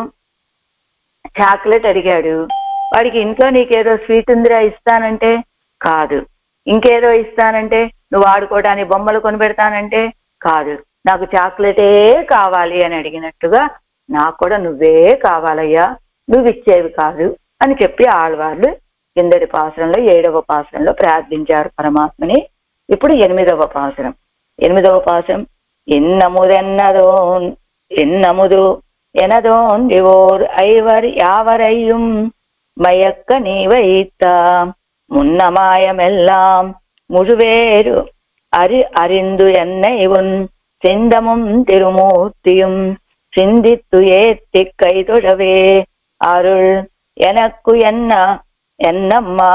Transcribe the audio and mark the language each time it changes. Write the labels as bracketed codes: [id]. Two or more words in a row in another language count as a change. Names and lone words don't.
[te] చాక్లెట్ అడిగాడు, వాడికి ఇంట్లో నీకేదో స్వీట్ ఉందిరా ఇస్తానంటే కాదు, ఇంకేదో ఇస్తానంటే నువ్వు ఆడుకోవడానికి బొమ్మలు కొనిపెడతానంటే కాదు, నాకు చాక్లెటే కావాలి అని అడిగినట్టుగా నాకు కూడా నువ్వే కావాలయ్యా, నువ్వు ఇచ్చేవి కాదు అని చెప్పి ఆళ్వార్లు కిందటి పాసరంలో 7వ పాసరంలో ప్రార్థించారు పరమాత్మని. ఇప్పుడు 8వ పాసరం. 8వ పాసరం [ta] ఎన్నముదు எனதோன்றிவோர் ஐவர் யாவரையும் மயக்க நீ வைத்த முன்னமாயமெல்லாம் முழுவேறு அறிந்து என்னை உன் சிந்தமும் திருமூர்த்தியும் சிந்தித்து ஏத்தி கைதொழவே அருள் எனக்கு என்னம்மா